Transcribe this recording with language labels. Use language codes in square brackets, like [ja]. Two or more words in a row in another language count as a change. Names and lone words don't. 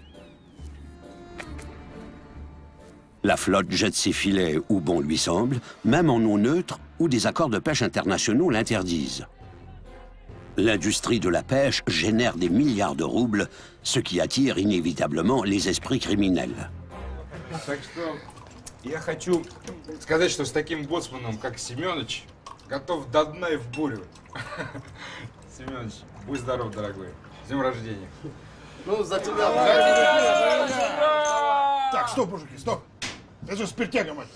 [fr] La flotte jette ses filets où bon lui semble, même en eau neutre où des accords de pêche internationaux l'interdisent. L'industrie de la pêche génère des milliards de roubles, ce qui attire inévitablement les esprits criminels. [ru] Так что я хочу сказать, что с таким боцманом, как Семёныч, готов до дна и в бурю. Семёныч, будь здоров, дорогой. С днем рождения. Ну, за тебя. Так, стоп, мужики, стоп. Это же спиртяга, мать.